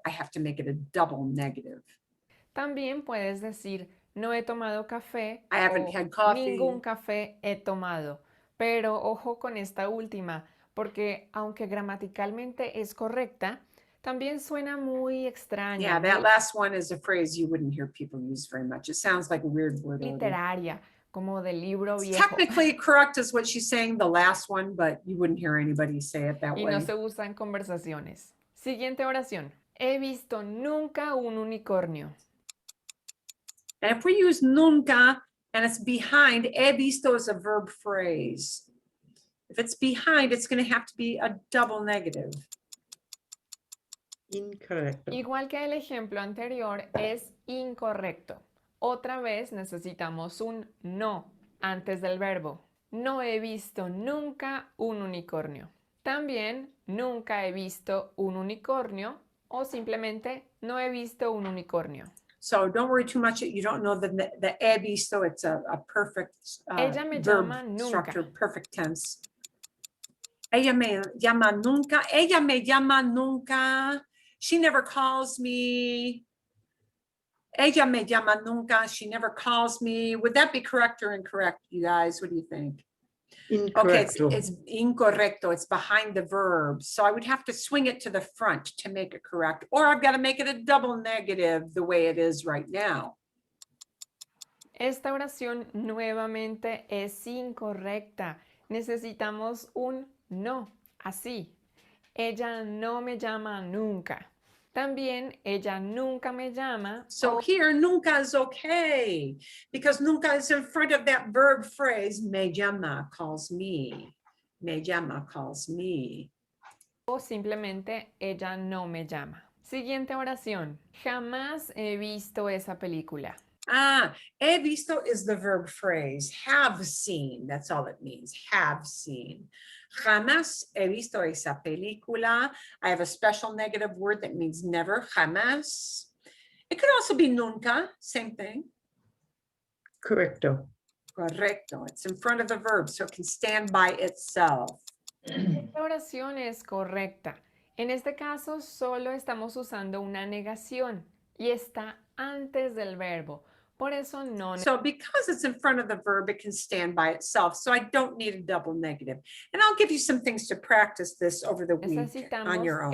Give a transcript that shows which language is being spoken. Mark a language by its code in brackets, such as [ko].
[en] I have to make it a double negative. [es] También puedes decir no he tomado café. [en] I haven't had coffee. [es] Ningún café he tomado. Pero ojo con esta última, porque aunque gramaticalmente es correcta, también suena muy extraña. [en] Yeah, that last one is a phrase you wouldn't hear people use very much. It sounds like a weird word. [es] Literaria, como del libro viejo. [en] Technically correct is what she's saying, the last one, but you wouldn't hear anybody say it that way. [es] Y no se usa en conversaciones. Siguiente oración. He visto nunca un unicornio. [en] And if we use nunca and it's behind, [es] he visto [en] is a verb phrase. If it's behind, it's going to have to be a double negative. [es] Incorrecto. Igual que el ejemplo anterior, es incorrecto. Otra vez necesitamos un no antes del verbo. No he visto nunca un unicornio. También nunca he visto un unicornio o simplemente no he visto un unicornio. [en] So don't worry too much that you don't know the [es] he visto. [en] It's a perfect [es] Ella me [en] verb [es] llama nunca. [en] structure, perfect tense. [es] Ella me llama nunca. Ella me llama nunca. [en] She never calls me. [es] Ella me llama nunca. [en] She never calls me. Would that be correct or incorrect, you guys? What do you think? [es] Incorrecto. [en] Okay, it's incorrecto. It's behind the verb. So I would have to swing it to the front to make it correct. Or I've got to make it a double negative the way it is right now. [es] Esta oración nuevamente es incorrecta. Necesitamos un no, así. Ella no me llama nunca. También ella nunca me llama. [en] So here, nunca is okay because nunca is in front of that verb phrase. [es] Me llama [en] calls me. Me llama calls me. [es] O simplemente ella no me llama. Siguiente oración. Jamás he visto esa película. He visto [en] is the verb phrase. Have seen. That's all it means. Have seen. [es] Jamás he visto esa película. [en] I have a special negative word that means never. Jamás. It could also be nunca. Same thing. [es] Correcto. Correcto. [en] It's in front of the verb, so it can stand by itself. [es] Esta oración es correcta. En este caso, solo estamos usando una negación y está antes del verbo. Por eso no. [en] So because it's in front of the verb, it can stand by itself. So I don't need a double negative. And I'll give you some things to practice this over the week on your own.